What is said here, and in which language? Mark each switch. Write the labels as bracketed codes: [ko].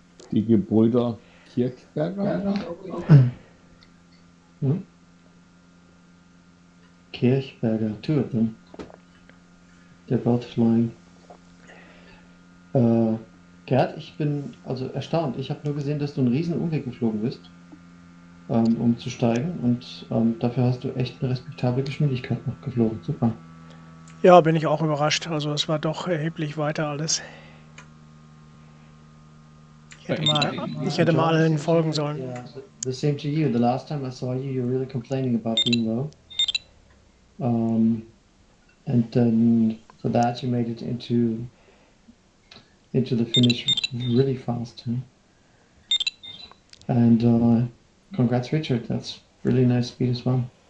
[de] Die Gebrüder Kirchberger. Hmm? [en] Kirchberger, two of them. They're both flying. [de] Gerd, ich bin also erstaunt. Ich habe nur gesehen, dass du einen riesen Umweg geflogen bist, um zu steigen, und dafür hast du echt eine respektable Geschwindigkeit noch geflogen. Super. Ja, bin ich auch überrascht. Also es war doch erheblich weiter alles. Ich hätte mal allen folgen sollen. [en] Yeah, the same to you. The last time I saw you, you were really complaining about being low. And then for that, you made it into the finish really fast. Huh? And congrats, Richard. That's really nice speed as well.